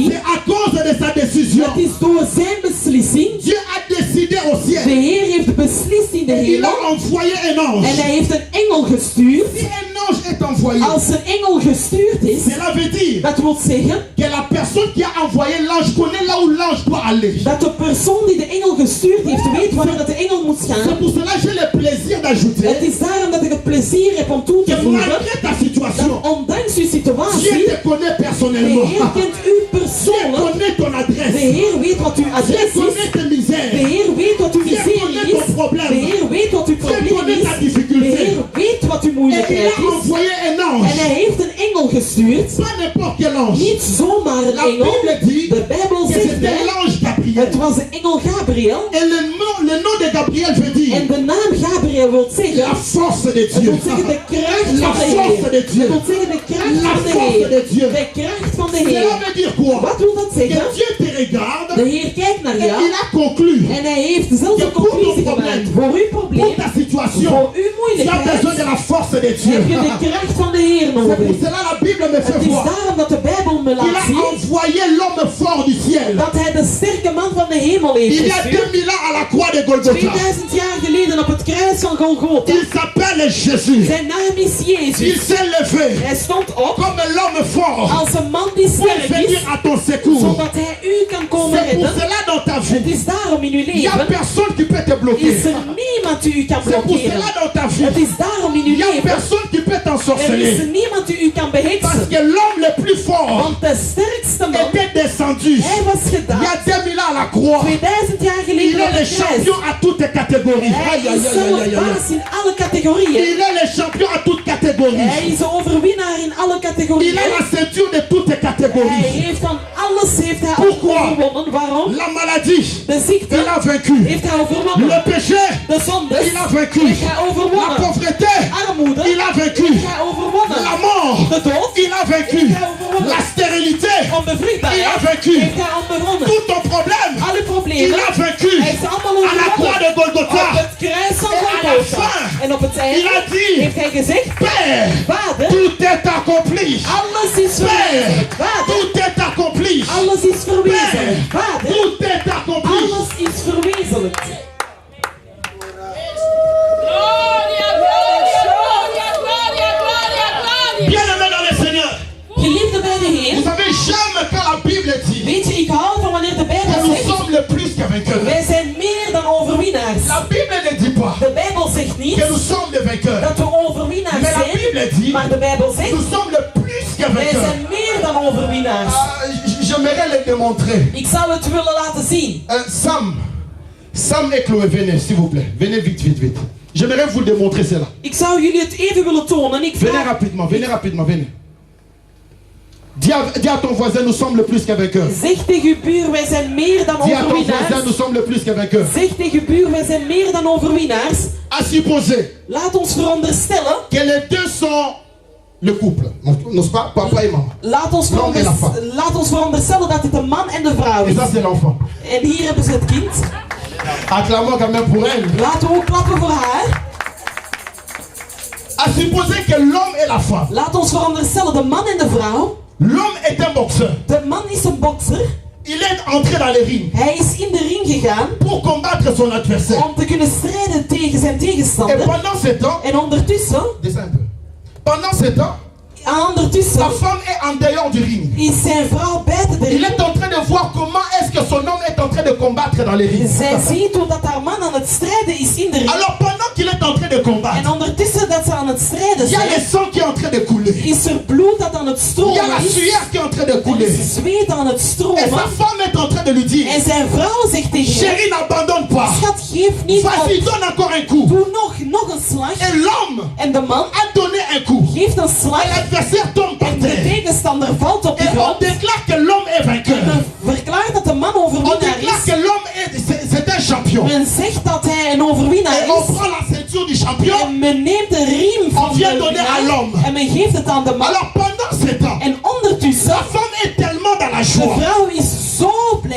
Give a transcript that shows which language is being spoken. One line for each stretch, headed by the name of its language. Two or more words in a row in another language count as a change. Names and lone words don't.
French: C'est à cause de sa décision.
Dutch: Het is door zijn beslissing.
French: Dieu a décidé au
Dutch: De
French: ciel.
Dutch: Heer heeft beslist in de
French: Il
Dutch: hemel
French: a envoyé un ange.
Dutch: en hij heeft een engel gestuurd.
French: Si un ange est envoyé,
Dutch: Als een engel gestuurd is,
French: cela veut dire
Dutch: dat wil zeggen
French: que la personne qui a envoyé l'ange connaît là où l'ange doit aller.
Dutch: dat de persoon die de engel gestuurd heeft weet waar dat de engel moet
French: C'est
Dutch: gaan.
French: pour cela que j'ai le plaisir
Dutch: Het
French: d'ajouter
Dutch: is daarom dat ik het plezier heb om toe te
French: que
Dutch: voegen
French: malgré ta situation,
Dutch: dat ondanks uw
French: Dieu
Dutch: situatie,
French: te connaît
Dutch: de
French: personnellement.
Dutch: Heer kent u
French: Dieu
Dutch: persoonlijk.
French: connaît ton
Dutch: De
French: adresse.
Dutch: Heer weet wat uw
French: Dieu
Dutch: adres
French: connaît
Dutch: is.
French: tes
Dutch: De
French: misères.
Dutch: Heer weet wat uw
French: Dieu
Dutch: miserie
French: connaît
Dutch: is.
French: ton problème.
Dutch: De Heer weet wat uw
French: Dieu
Dutch: probleem
French: connaît ta
Dutch: is. De
French: difficulté.
Dutch: Heer weet wat uw
French: Et il
Dutch: moeilijkheid
French: a
Dutch: is.
French: envoyé un
Dutch: En
French: ange.
Dutch: hij heeft een engel gestuurd.
French: Pas n'importe quel ange.
Dutch: Niet zomaar een
French: La
Dutch: engel.
French: Bible dit
Dutch: De Bijbel
French: que
Dutch: zegt
French: c'était
Dutch: mij,
French: l'ange Gabriel.
Dutch: het was de engel Gabriel.
French: Et le nom de Gabriel veut dire
Dutch: En de naam Gabriel wil zeggen,
French: la force de
Dutch: het
French: Dieu.
Dutch: wil zeggen de kracht
French: La
Dutch: van de
French: force
Dutch: Heer.
French: de Dieu.
Dutch: Het wil zeggen de kracht
French: La
Dutch: van de
French: force
Dutch: Heer.
French: de Dieu.
Dutch: De kracht van de
French: Cela
Dutch: Heer.
French: veut dire quoi?
Dutch: Wat wil dat
French: Que
Dutch: zeggen?
French: Dieu te regarde
Dutch: De Heer kijkt naar
French: et
Dutch: jou
French: il a conclu
Dutch: en hij heeft dezelfde
French: que pour
Dutch: conclusie
French: ton
Dutch: gemaakt.
French: problème,
Dutch: Voor uw
French: pour
Dutch: probleem,
French: ta situation,
Dutch: voor uw
French: tu as
Dutch: moeilijkheid,
French: besoin de la force de Dieu.
Dutch: heb je de kracht van de Heer
French: C'est pour
Dutch: nodig.
French: cela la Bible me fait
Dutch: Het is
French: voir
Dutch: daarom dat de Bijbel me
French: qu'il
Dutch: laat
French: a
Dutch: zien
French: envoyé l'homme fort du ciel.
Dutch: dat hij de sterke man van de hemel heeft
French: Il y a
Dutch: gestuurd.
French: 2000 ans à la croix de Golgotha.
Dutch: 2000 jaar geleden op het kruis van Golgotha.
French: Il s'appelle Jésus.
Dutch: Zijn naam is
French: Il
Dutch: Jezus.
French: s'est levé
Dutch: Hij stond op
French: comme l'homme fort
Dutch: als een man die
French: pour
Dutch: sterk
French: venir
Dutch: is,
French: à ton secours.
Dutch: zodat hij u kan komen
French: C'est pour
Dutch: redden.
French: cela dans ta
Dutch: Het
French: vie,
Dutch: is daarom in uw
French: il n'y a
Dutch: leven
French: personne qui peut te bloquer.
Dutch: is er niemand die u kan
French: C'est pour
Dutch: blokkeren.
French: cela dans ta vie,
Dutch: Het is daarom in
French: il
Dutch: uw
French: n'y a
Dutch: leven
French: personne qui peut
Dutch: er is
French: t'ensorceler.
Dutch: niemand die u kan
French: Parce
Dutch: beheksen.
French: que l'homme le plus fort
Dutch: Want de sterkste man,
French: était descendu
Dutch: hij was
French: il y a
Dutch: gedaan
French: 2000 ans à la croix.
Dutch: 2000 jaar
French: Il
Dutch: geleden op
French: est le
Dutch: het kruis.
French: champion à toutes les catégories.
Dutch: Hij
French: Aïe, aïe,
Dutch: is
French: aïe, aïe,
Dutch: zelf
French: aïe, aïe.
Dutch: baas in alle categorieën.
French: Il est le champion à toutes catégories.
Dutch: Hij is de overwinnaar in alle
French: Il
Dutch: categorieën.
French: a la ceinture de toutes les
Dutch: Hij
French: catégories.
Dutch: heeft van alles heeft hij
French: Pourquoi?
Dutch: overwonnen. Waarom?
French: La maladie,
Dutch: De ziekte
French: il a vaincu.
Dutch: heeft hij overwonnen.
French: Le péché,
Dutch: De zonde
French: il a vaincu.
Dutch: heeft hij
French: La
Dutch: overwonnen.
French: pauvreté,
Dutch: Armoede
French: il a vaincu.
Dutch: heeft hij overwonnen.
French: La mort,
Dutch: De dood
French: il a vaincu. La stérilité,
Dutch: onbevruchtbaar.
French: Il a vaincu.
Dutch: Heeft hij onbewonnen.
French: Tout ton problème,
Dutch: Alle
French: il
Dutch: problemen.
French: a vaincu.
Dutch: Hij heeft ze allemaal
French: À la croix de
Dutch: overwonnen. Op
French: Golgotha,
Dutch: het kruis van
French: Et à la
Dutch: Golgotha.
French: fin,
Dutch: En op het
French: il
Dutch: einde
French: a dit,
Dutch: heeft hij gezegd,
French: Père,
Dutch: Vader,
French: tout est accompli.
Dutch: alles is
French: Père,
Dutch: verwezenlijkt. Vader,
French: tout est accompli.
Dutch: alles is verwezenlijkt.
French: Père,
Dutch: Vader,
French: tout est accompli.
Dutch: alles is verwezenlijkt.
French: Bien-aimé dans le Seigneur,
Dutch: Geliefde bij de
French: vous
Dutch: Heer,
French: savez, j'aime quand la Bible dit
Dutch: weet je, ik hou van wanneer de
French: que
Dutch: Bijbel
French: nous
Dutch: zegt,
French: sommes le plus que vainqueurs.
Dutch: wij zijn meer dan overwinnaars.
French: La Bible ne dit pas
Dutch: De Bijbel zegt niet
French: que nous sommes des vainqueurs.
Dutch: dat we overwinnaars
French: Mais la
Dutch: zijn,
French: Bible dit
Dutch: maar de Bijbel zegt,
French: nous sommes le plus que
Dutch: wij
French: vainqueurs.
Dutch: zijn meer dan overwinnaars.
French: J'aimerais le démontrer.
Dutch: Ik zou het willen laten zien.
French: Sam et Chloé, venez s'il vous plaît. Venez vite, vite, vite. J'aimerais vous démontrer cela.
Dutch: Ik zou jullie het even willen tonen. Ik
French: Venez
Dutch: vraag,
French: rapidement, venez. Dis à ton voisin, nous sommes le plus que vainqueurs.
Dutch: zeg tegen uw buur, wij zijn meer dan
French: Dis à ton voisin,
Dutch: overwinnaars.
French: nous sommes le plus que vainqueurs.
Dutch: Zeg tegen uw buur, wij zijn meer dan overwinnaars.
French: À supposer
Dutch: Laat ons veronderstellen,
French: que les deux sont le couple. N'est-ce pas? Papa et maman.
Dutch: laat ons veronderstellen dat het een man en de vrouw
French: Et
Dutch: is.
French: ça, c'est l'enfant.
Dutch: En hier hebben ze het kind.
French: Acclamons quand même pour elle.
Dutch: Laten we ook klappen voor haar.
French: À supposer que l'homme et la femme.
Dutch: Laat ons veronderstellen, de man en de vrouw.
French: L'homme est un boxeur.
Dutch: De man is een bokser.
French: Il est entré dans les rings
Dutch: Hij is in de ring gegaan
French: pour combattre son adversaire.
Dutch: om te kunnen strijden tegen zijn
French: Et
Dutch: tegenstander.
French: pendant ce temps,
Dutch: En ondertussen,
French: descends un peu. Pendant ce temps,
Dutch: ondertussen
French: la femme est en dehors du ring.
Dutch: is zijn vrouw buiten de
French: Il
Dutch: ring.
French: est en train de voir comment est-ce que son homme est en train de combattre dans les rings.
Dutch: Zij ziet hoe dat haar man aan het strijden is in de ring.
French: Alors pendant qu'il est en train de combattre,
Dutch: En ondertussen dat ze aan het strijden
French: il y a le
Dutch: zijn,
French: sang qui est en train de couler.
Dutch: is er bloed dat aan het
French: Il y a
Dutch: stromen
French: la
Dutch: is.
French: sueur qui est en train de
Dutch: Er
French: couler.
Dutch: is zweet aan het
French: Et sa
Dutch: stromen.
French: femme est en train de lui dire,
Dutch: En zijn vrouw zegt tegen hem,
French: chérie, n'abandonne pas.
Dutch: schat, geef niet
French: Vas-y,
Dutch: op.
French: donne encore un coup.
Dutch: Doe nog een slag.
French: Et l'homme
Dutch: En de man
French: a donné un coup.
Dutch: geeft een
French: Et
Dutch: slag.
French: l'adversaire tombe par
Dutch: En de
French: terre.
Dutch: tegenstander valt op de
French: Et on
Dutch: grond.
French: déclare que l'homme est vainqueur.
Dutch: Men verklaart dat de man
French: On
Dutch: overwinnaar
French: déclare
Dutch: is.
French: que l'homme c'est un champion.
Dutch: Men zegt dat hij een overwinnaar
French: Et on
Dutch: is.
French: prend la ceinture du champion.
Dutch: En men neemt de riem
French: On
Dutch: van
French: vient
Dutch: de
French: donner à
Dutch: winnaar
French: l'homme.
Dutch: en men geeft het aan de man.
French: Alors pendant ce temps,
Dutch: En ondertussen,
French: la femme est tellement dans la
Dutch: de
French: joie
Dutch: vrouw is zo blij